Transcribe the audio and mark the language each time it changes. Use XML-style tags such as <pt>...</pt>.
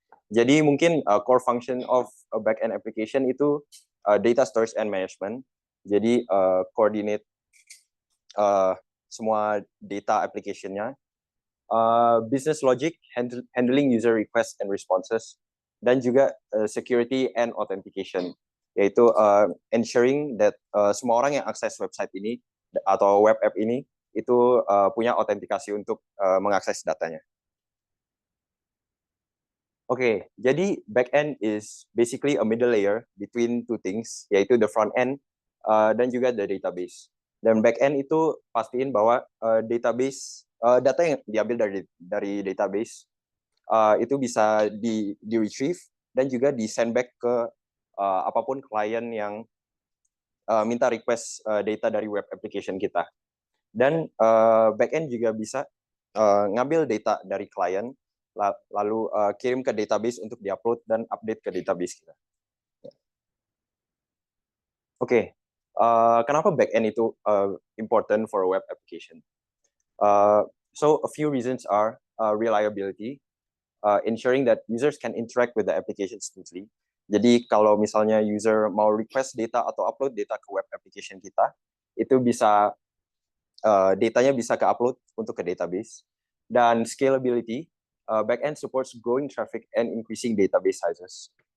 <id>Jadi mungkin</id> <en>core function of a back-end application</en> <id>itu</id> <en>data storage and management.</en> <id>Jadi</id> <en>coordinate</en> <id>semua</id> <en>data application-nya. Business logic, handling user requests and responses.</en> <id>Dan juga</id> <en>security and authentication.</en> <id>Yaitu</id> <en>ensuring that</en> <id>semua orang yang akses website ini atau</id> <en>web app</en> <id>ini itu punya autentikasi untuk mengakses datanya. Oke, jadi</id> <en>backend is basically a middle layer between 2 things,</en> <id>yaitu</id> <en>the front end</en> <id>dan juga</id> <en>the database.</en> <id>Dan backend itu pastiin bahwa database data yang diambil dari database itu bisa di retrieve dan juga di</id> <en>send back</en> <id>ke apapun klien yang minta request data dari web application kita. Dan backend juga bisa ngambil data dari klien lalu kirim ke database untuk diupload dan update ke database kita. Oke, kenapa</id> <en>backend</en> <id>itu</id> <en>important for a web application? So a few reasons are reliability, ensuring that users can interact with the application smoothly.</en> <id>Jadi kalau misalnya user mau request data atau upload data ke web application kita, itu bisa datanya bisa ke-upload untuk ke database. Dan</id> <en>scalability, backend supports growing traffic and increasing database sizes.</en>